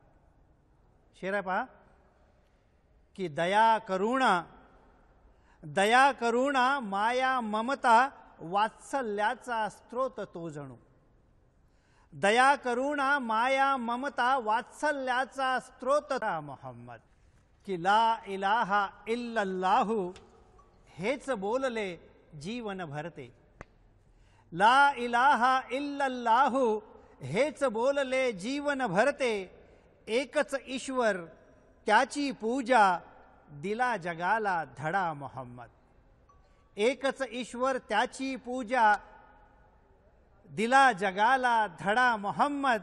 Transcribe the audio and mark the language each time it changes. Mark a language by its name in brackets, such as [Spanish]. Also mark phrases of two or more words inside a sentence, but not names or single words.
[Marathi] शेर पहा की दया करुणा माया ममता वात्सल्याचा स्त्रोत तो जणू। दया करुणा माया ममता वात्सल्याचा स्त्रोत मोहम्मद। की [Arabic] لا إله إلا الله [Marathi] हेच बोलले जीवन भरते। [Arabic] لا إله إلا الله [Marathi] हेच बोलले जीवन भरते। एकच ईश्वर त्याची पूजा दिला जगाला धडा मोहम्मद। एकच ईश्वर त्याची पूजा दिला जगाला धडा मोहम्मद।